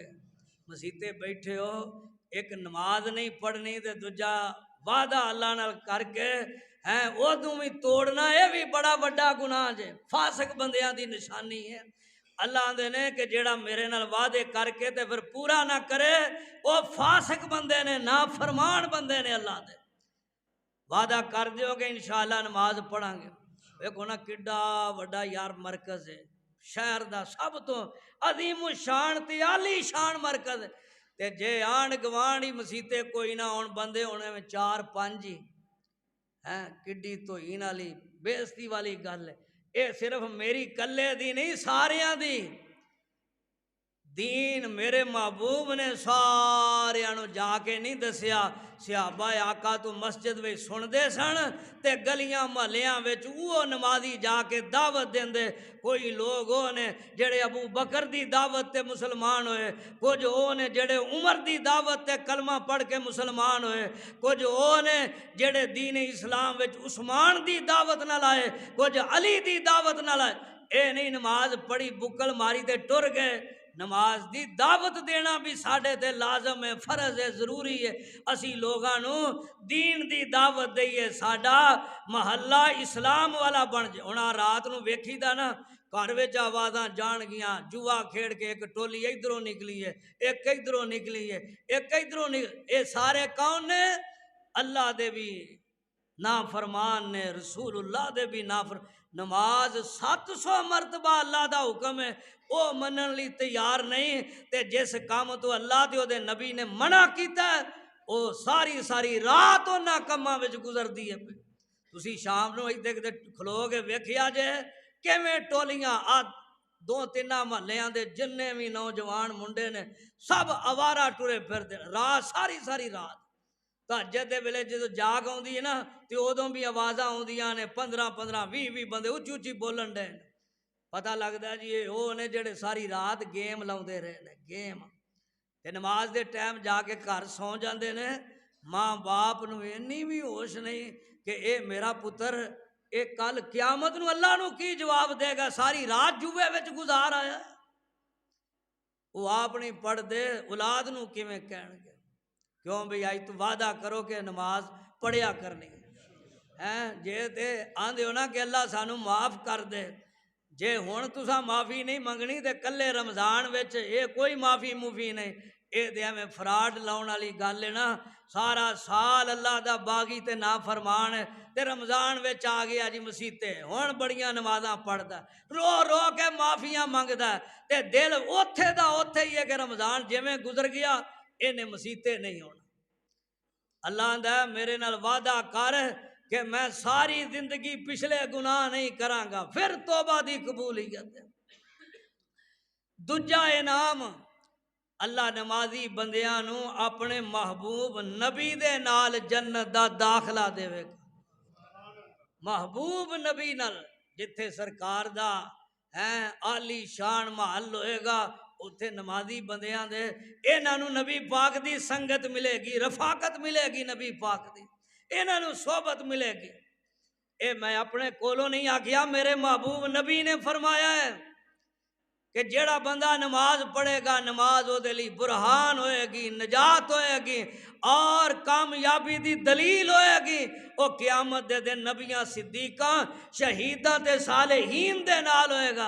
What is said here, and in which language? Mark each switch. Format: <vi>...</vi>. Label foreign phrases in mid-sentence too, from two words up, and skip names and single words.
<pa>مسیتے بیٹھے ہو، ایک نماز نہیں پڑھنی تے دوجا وعدہ اللہ نال کر کے ادوں بھی توڑنا، یہ بھی بڑا بڑا گناہ جے، فاسق بندیاں دی نشانی ہے۔ اللہ آندے نے کہ جیڑا میرے نال وعدے کر کے تے پھر پورا نہ کرے وہ فاسق بندے نے، نافرمان بندے نے۔ اللہ دے وعدہ کر دیو کہ انشاءاللہ نماز پڑھاں گے۔ ویکھو نا کڈا وڈا یار مرکز ہے، شہر دا سب تو عظیم الشان تے عالی شان مرکز ہے، تے جے آن گوان ہی مسیتے کوئی نہ ہون، بندے ہونے میں 4-5 ہی کڈی توہین والی بےزتی والی گل ہے۔ اے صرف میری کلے دی نہیں، ساریاں دی دین میرے محبوب نے ساریاں نو جا کے نہیں دسیا۔ صحابہ آقا تو مسجد وچ سن دے سن تے گلیاں محلیاں وچ وہ نمازی جا کے دعوت دیندے۔ کوئی لوگ وہ نے جڑے ابو بکر دی دعوت تے مسلمان ہوئے، کچھ وہ نے جڑے عمر دی دعوت تے کلمہ پڑھ کے مسلمان ہوئے، کچھ وہ نے جڑے دین اسلام وچ عثمان دی دعوت نہ لائے، کچھ علی دی دعوت نہ لائے۔ اے نہیں نماز پڑھی بکل ماری تے ٹر گئے۔ نماز دی دعوت دینا بھی ساڑھے تے لازم ہے، فرض ہے، ضروری ہے۔ اسی لوگانو دین دی دعوت دئیے، ساڑھا محلہ اسلام والا بن جائے۔ انہاں رات نو ویکھی دا نا گھر وچ آوازاں جان گیاں، جوا کھیڑ کے ایک ٹولی ادھروں نکلی ہے، ایک ادھروں نکلی ہے، ایک ادھروں نکلی، اے سارے کون نے؟ اللہ دے بھی نافرمان نے، رسول اللہ دے بھی نافرمان۔ نماز 700 مرتبہ اللہ دا حکم ہے، او منن لی تیار نہیں، تے جس کام تو اللہ دے نبی نے منع کیتا ہے او ساری ساری رات انہاں کماں وچ گزردی ہے۔ تسی شام نو ایتھے کتے کھلو گے ویکھیا جے کیویں ٹولیاں 2-3 محلیاں دے جننے بھی نوجوان منڈے نے سب آوارہ ٹرے پھردے رات ساری ساری رات۔ تہجد دے ویلے جدوں جاگ آوندی ہے نا تے ادوں بھی آوازاں آوندیاں نے، 15-20 بندے اچھی اچھی بولن ڈے، پتہ لگدا جی یہ وہ نے جڑے ساری رات گیم لاؤندے رہے نے، گیم تے نماز دے ٹائم جا کے گھر سو جاندے نے۔ ماں باپ نو اینی بھی ہوش نہیں کہ اے میرا پتر اے کل قیامت نو اللہ نو کی جواب دے گا، ساری رات جوے وچ گزار آیا۔ وہ آپ نہیں پڑھ دے اولاد نو کیویں کہن گے؟ کیوں بھئی آئی تو وعدہ کرو کہ نماز پڑھیا کرنی جے تے آندے ہو نا کہ اللہ سانو معاف کر دے، جے ہون تسا معافی نہیں منگنی تے کلے رمضان وچ اے کوئی معافی موفی نہیں، اے دے میں فراڈ لاؤن والی گل ہے نا۔ سارا سال اللہ دا باغی تے نافرمان ہے تے رمضان وچ آ گیا جی مسیتے ہون بڑیاں نمازاں پڑھدا، رو رو کے معافیاں منگدا تے دل اوتھے دا اوتھے ہی ہے کہ رمضان جویں گزر گیا انہیں مسیتے نہیں ہونا۔ اللہ آندا میرے نال وعدہ کر کہ میں ساری زندگی پچھلے گناہ نہیں کراں گا، پھر توبہ دی قبولیت ہے۔ دوجا انعام اللہ نمازی بندیاں نو اپنے محبوب نبی دے نال جنت دا داخلہ دے گا۔ محبوب نبی نال جتھے سرکار دا عالی شان محل ہوئے گا اتھے نمازی بندیاں دے انہاں نو نبی پاک دی سنگت ملے گی، رفاقت ملے گی، نبی پاک دی انہاں نو صحبت ملے گی۔ اے میں اپنے کولوں نہیں آکھیا، میرے محبوب نبی نے فرمایا ہے کہ جیڑا بندہ نماز پڑھے گا نماز وہ دلی برہان ہوئے گی، نجات ہوئے گی اور کامیابی دی دلیل ہوئے گی۔ وہ قیامت دے دن نبیاں صدیقاں شہیداں تے صالحین دے نال ہوئے گا۔</pa>